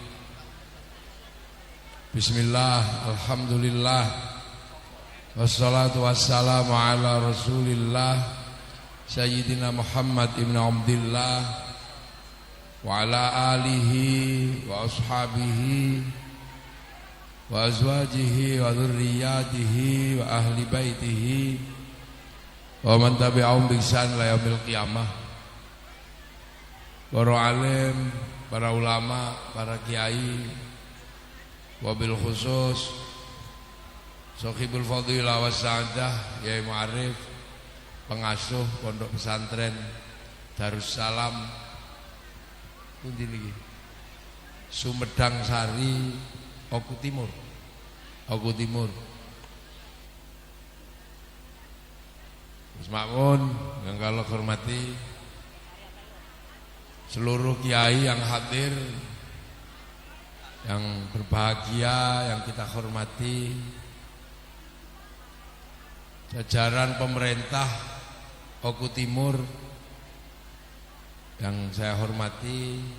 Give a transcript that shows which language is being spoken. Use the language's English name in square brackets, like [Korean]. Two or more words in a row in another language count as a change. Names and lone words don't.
[Arabic] بسم الله، الحمد لله، والصلاة والسلام على رسول الله سيدنا محمد بن عبد الله وعلى آله وأصحابه وأزواجه وذرياته وأهل بيته ومن تبعهم بإحسان إلى يوم القيامة. [Indonesian] Para alim, para ulama, para kiai, [Arabic] وبالخصوص صاحب الفضيلة والسعادة [Indonesian] Yai Mu'arif, pengasuh pondok pesantren Darussalam [Javanese] pundi niki [Indonesian] Sumedang Sari Oku Timur. Mas Makmun yang kalau hormati seluruh kiai yang hadir, yang berbahagia, yang kita hormati, jajaran pemerintah Oku Timur yang saya hormati,